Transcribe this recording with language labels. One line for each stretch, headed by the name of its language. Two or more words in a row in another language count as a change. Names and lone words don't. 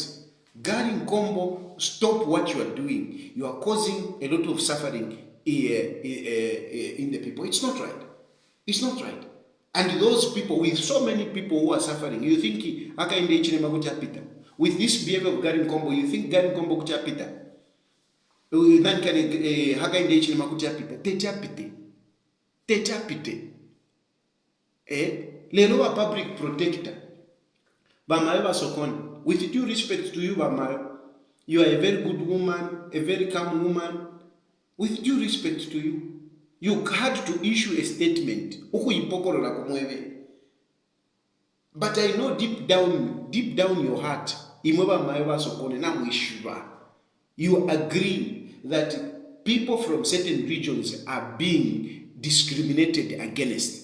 English: Garing combo, stop what you are doing. You are causing a lot of suffering in the people. It's not right. It's not right. And those people, with so many people who are suffering, you think with this behavior of Garing combo, you think Garing combo kuchapita? Techapite.
Bemba: Lelo wa
English: public protector.
Bemba: Bamayo Sokon.
English: With due respect to you, Bamayo, you are a very good woman, a very calm woman. With due respect to you, you had to issue a statement. But I know deep down your heart, you agree that people from certain regions are being discriminated against.